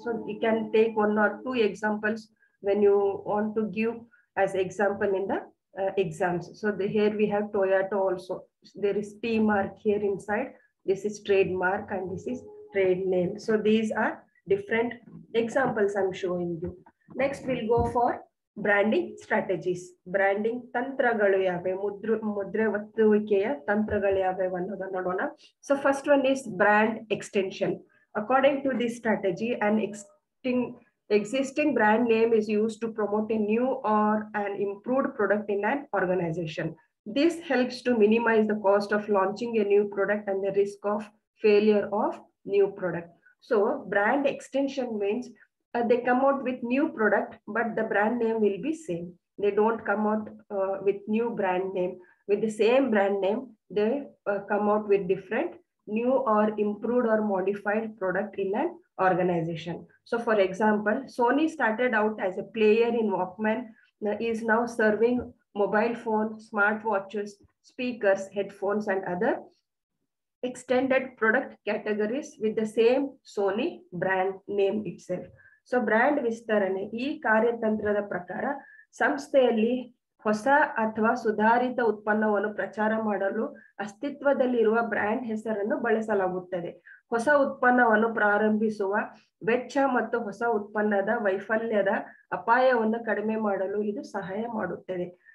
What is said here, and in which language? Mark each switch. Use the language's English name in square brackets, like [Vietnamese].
[English] So you can take one or two examples when you want to give as example in the exams. So here we have Toyota also. There is T mark here inside. This is trademark and this is trade name. So these are different examples I'm showing you. Next we'll go for branding strategies. [Kannada] Branding ತಂತ್ರಗಳು ಯಾವೆ, ಮುದ್ರೆ ಒತ್ತುವಿಕೆಯ ತಂತ್ರಗಳು ಯಾವ್ಯಾವ ಅನ್ನೋದನ್ನ ನೋಡೋಣ. [English] So first one is brand extension. According to this strategy, an existing brand name is used to promote a new or an improved product in an organization. This helps to minimize the cost of launching a new product and the risk of failure of new product. So brand extension means they come out with new product, but the brand name will be same. They don't come out with new brand name. With the same brand name, they come out with different new or improved or modified product in an organization. So for example, Sony started out as a player in Walkman, is now serving mobile phone, smartwatches, speakers, headphones, and other extended product categories with the same Sony brand name itself. [Kannada] So brand ವಿಸ್ತರಣೆ ಈ ಕಾರ್ಯತಂತ್ರದ ಪ್ರಕಾರ ಸಂಸ್ಥೆಯಲ್ಲಿ ಹೊಸ ಅಥವಾ ಸುಧಾರಿತ ಉತ್ಪನ್ನವನ್ನು ಪ್ರಚಾರ ಮಾಡಲು ಅಸ್ತಿತ್ವದಲ್ಲಿರುವ ಬ್ರ್ಯಾಂಡ್ ಹೆಸರನ್ನು ಬಳಸಲಾಗುತ್ತದೆ. ಹೊಸ ಉತ್ಪನ್ನವನ್ನು ಪ್ರಾರಂಭಿಸುವ ವೆಚ್ಚ ಮತ್ತು ಹೊಸ ಉತ್ಪನ್ನದ ವೈಫಲ್ಯದ ಅಪಾಯವನ್ನು ಕಡಿಮೆ ಮಾಡಲು ಇದು ಸಹಾಯ ಮಾಡುತ್ತದೆ.